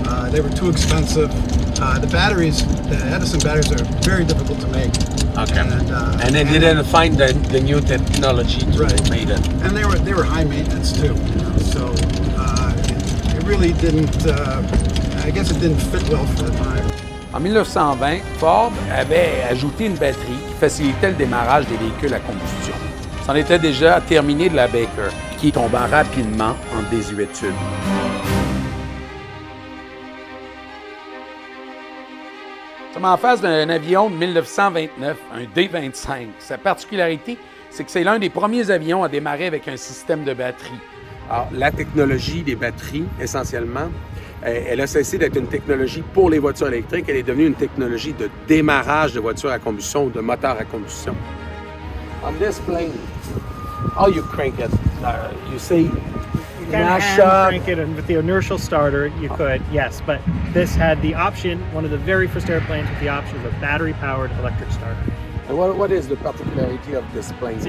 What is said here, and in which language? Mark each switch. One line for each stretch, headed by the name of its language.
English: They were too expensive. The Edison batteries are very difficult to make. Okay. And they didn't find the new technology to make it. And they were high maintenance too. So it really didn't. I guess it didn't fit well for the time.
French: En 1920, Ford avait ajouté une batterie qui facilitait le démarrage des véhicules à combustion. C'en était déjà terminé de la Baker, qui tomba rapidement en désuétude. Nous sommes en face d'un avion de 1929, un D-25. Sa particularité, c'est que c'est l'un des premiers avions à démarrer avec un système de batterie. Alors, la technologie des batteries, essentiellement, elle a cessé d'être une technologie pour les voitures électriques. Elle est devenue une technologie de démarrage de voitures à combustion ou de moteurs à combustion.
English: On this plane, how you crank it? You say You can hand crank it, and with the inertial starter, you could, yes. But this had the option, one of the very first airplanes with the option of a battery-powered electric starter. And what is the particularity of this plane?